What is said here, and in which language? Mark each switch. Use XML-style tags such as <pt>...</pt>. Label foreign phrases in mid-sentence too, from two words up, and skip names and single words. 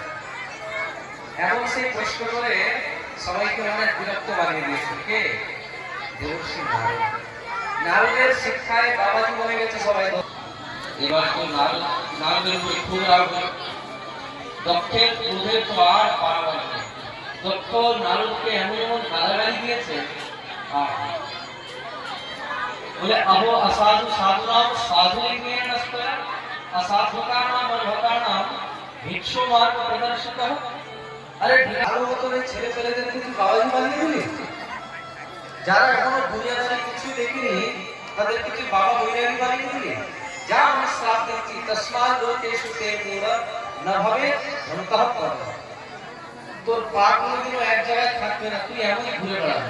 <bn>এমন সেই প্রশ্ন করে সবাইকে অনেক বিরক্ত বানিয়ে দিয়েছে কে? দেবর্ষি নারদ। নারদের শিক্ষায় বাবাজি বনে গেছে সবাই। এবার তো নারদের উপরে খুব রাগ হলো। দক্ষের ক্রোধের তো আর পারাবার নেই। দক্ষ নারদকে এমন এমন গালাগালি দিয়েছে,</bn> <sa>बोले अहो असाधु साधुनाम साधु असाधुकानाम अर्भकानाम भिक्षु मार्ग प्रदर्शितः।</sa> <bn>আরে ভালো মতো ছেলে পেলেদের কিন্তু বাবাজি বানিয়ে দিলি। যারা এখনো দুনিয়াতে কিছু দেখিনি তাদেরকে কি বাবা বৈরাগী বানিয়ে দিলি। যা আমি শ্রাপ দিচ্ছি</bn> <sa>তসমাৎ লোকেষু তে মূঢ় না ভবে অন্তঃকরণ।</sa> <bn>তোর পা কোনোদিনও এক জায়গায় থাকবে না, তুই এমনই ঘুরে বেড়াবি।</bn>